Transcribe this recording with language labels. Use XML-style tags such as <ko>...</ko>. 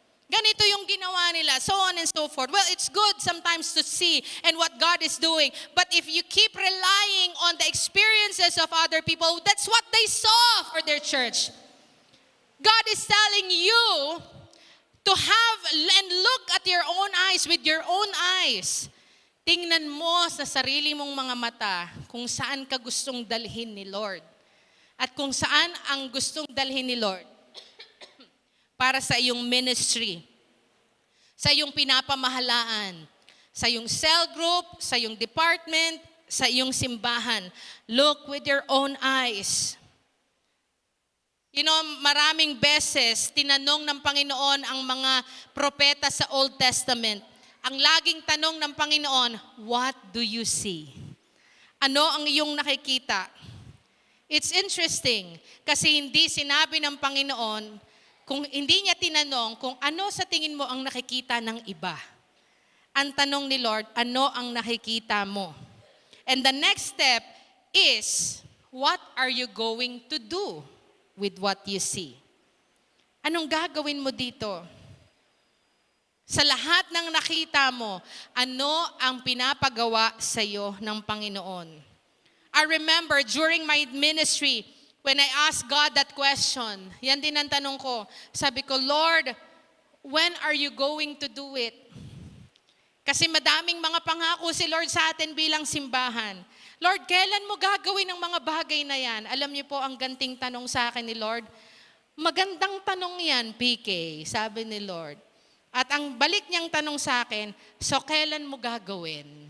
<tl>Ganito yung ginawa nila,</tl> <en>so on and so forth. Well, it's good sometimes to see and what God is doing. But if you keep relying on the experiences of other people, that's what they saw for their church. God is telling you to have and look at your own eyes with your own eyes.</en> <tl>Tingnan mo sa sarili mong mga mata kung saan ka gustong dalhin ni Lord. At kung saan ang gustong dalhin ni Lord para sa iyong ministry, sa iyong pinapamahalaan, sa iyong cell group, sa iyong department, sa iyong simbahan.</tl> <en>Look with your own eyes. You know,</en> <tl>maraming beses tinanong ng Panginoon ang mga propeta sa Old Testament. Ang laging tanong ng Panginoon,</tl> <en>what do you see?</en> <tl>Ano ang iyong nakikita?</tl> <en>It's interesting</en> <tl>kasi hindi sinabi ng Panginoon, kung hindi niya tinanong kung ano sa tingin mo ang nakikita ng iba. Ang tanong ni Lord, ano ang nakikita mo?</tl> <en>And the next step is, what are you going to do with what you see?</en> <tl>Anong gagawin mo dito? Sa lahat ng nakita mo, ano ang pinapagawa sa iyo ng Panginoon?</tl> <en>I remember during my ministry, when I asked God that question,</en> <tl>yan din ang tanong ko. Sabi ko,</tl> <en>Lord, when are you going to do it?</en> <tl>Kasi madaming mga pangako si Lord sa atin bilang simbahan. Lord, kailan mo gagawin ang mga bagay na yan? Alam niyo po ang ganting tanong sa akin ni Lord, magandang tanong yan, PK, sabi ni Lord. At ang balik niyang tanong sa akin, so kailan mo gagawin?</tl>